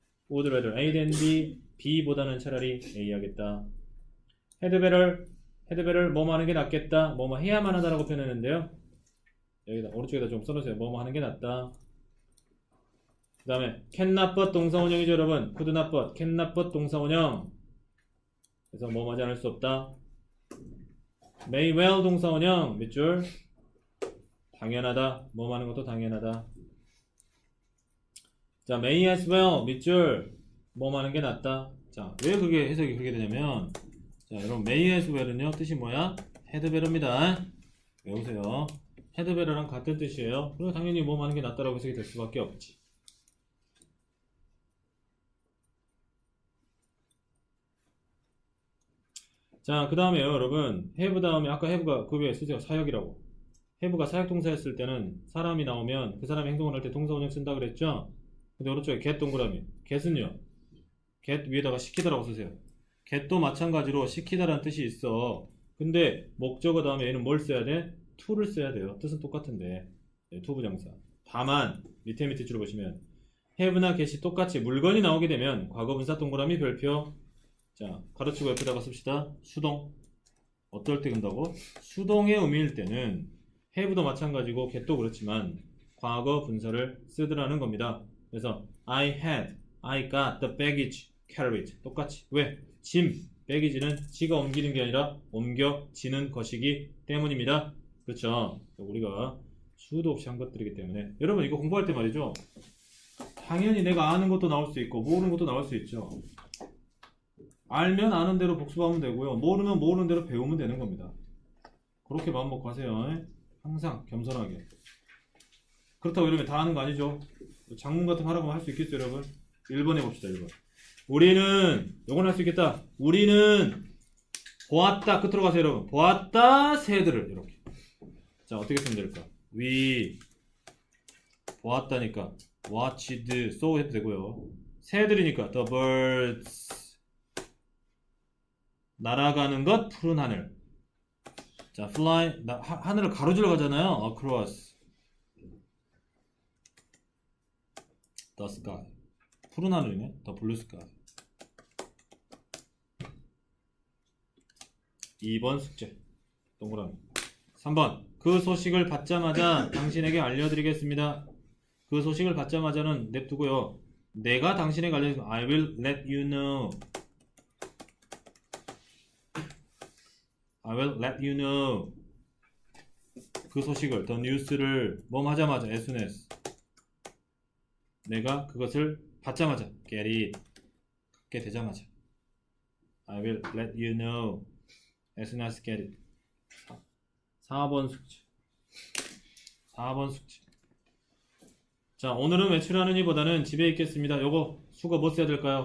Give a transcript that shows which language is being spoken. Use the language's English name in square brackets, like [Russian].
[English] would rather A than B. [Korean] B보다는 차라리 A 하겠다. [English] had better [Korean] 뭐뭐 하는 게 낫겠다. 뭐뭐 해야만 하다라고 표현했는데요. 여기다 오른쪽에다 좀 써놓으세요. 뭐뭐 하는 게 낫다. 그 다음에 [English] can not but [Korean] 동사 원형이죠 여러분. [English] could not but, can not but [Korean] 동사 원형. 그래서 뭐뭐 하지 않을 수 없다. [English] may well [Korean] 동사 원형 밑줄. 당연하다. 뭐뭐 하는 것도 당연하다. [English] 자, may as well [Korean] 밑줄. 뭐뭐 하는 게 낫다. 자, 왜 그게 해석이 그렇게 되냐면 자, 여러분 [English] may as well [Korean] 은요 뜻이 뭐야? had better입니다. 외우세요. [English] had better [Korean] 랑 같은 뜻이에요. 그리고 당연히 뭐뭐 하는 게 낫다라고 해석이 될 수밖에 없지. 자, 그 다음에요 여러분 have 다음에 아까 have가 그 위에 쓰세요. 사역이라고. have가 사역동사였을 때는 사람이 나오면 그 사람이 행동을 할 때 동사 원형 쓴다 그랬죠. 근데 오른쪽에 get 동그라미. get은요 get 위에다가 시키다라고 쓰세요. get도 마찬가지로 시키다라는 뜻이 있어. 근데 목적어 다음에 얘는 뭘 써야 돼? to를 써야 돼요. 뜻은 똑같은데 네, to 부정사. 다만 밑에 줄을 보시면 have나 get이 똑같이 물건이 나오게 되면 과거분사 동그라미 별표. 자, 가로치고 옆에다가 씁시다. 수동. 어떨 때 근다고? 수동의 의미일 때는 have도 마찬가지고 get도 그렇지만 과거 분사를 쓰더라는 겁니다. 그래서 [English] I had, I got the baggage carried. [Korean] 똑같이. 왜? 짐, baggage는 지가 옮기는 게 아니라 옮겨지는 것이기 때문입니다. 그렇죠? 우리가 수도 없이 한 것들이기 때문에 여러분 이거 공부할 때 말이죠. 당연히 내가 아는 것도 나올 수 있고 모르는 것도 나올 수 있죠. 알면 아는 대로 복습하면 되고요. 모르면 모르는 대로 배우면 되는 겁니다. 그렇게 마음 먹고 하세요. 항상 겸손하게. 그렇다고 이러면 다 아는 거 아니죠? 장문 같은 거 하라고 할 수 있겠어요, 여러분? 1번 해봅시다, 1번. 우리는, 요건 할 수 있겠다. 우리는 보았다. 끝으로 가세요, 여러분. 보았다, 새들을. 이렇게. 자, 어떻게 쓰면 될까? We 보았다니까 [English] watched, saw [Korean] 해도 되고요. 새들이니까 [English] the birds. [Korean] 날아가는 것, 푸른 하늘. 자, fly, 하늘을 가로질러 가잖아요. [English] across the sky. [Korean] 푸른 하늘이네. [English] the blue sky. [Korean] 2번 숙제. 동그라미. 3번. 그 소식을 받자마자 당신에게 알려드리겠습니다. 그 소식을 받자마자는 냅두고요. 내가 당신에게 알려드리겠습니다. [English] I will let you know. I will let you know. [Korean] 그 소식을, [English] the news [Korean] 를 하자마자, [English] as soon as. [Korean] 내가 그것을 받자마자, [English] get it. [Korean] 갖게 되자마자. [English] I will let you know. as soon as get it. [Korean] 4번 숙제. 4번 숙제. 자, 오늘은 외출하느니 보다는 집에 있겠습니다. 요거 수거 뭐 써야 될까요?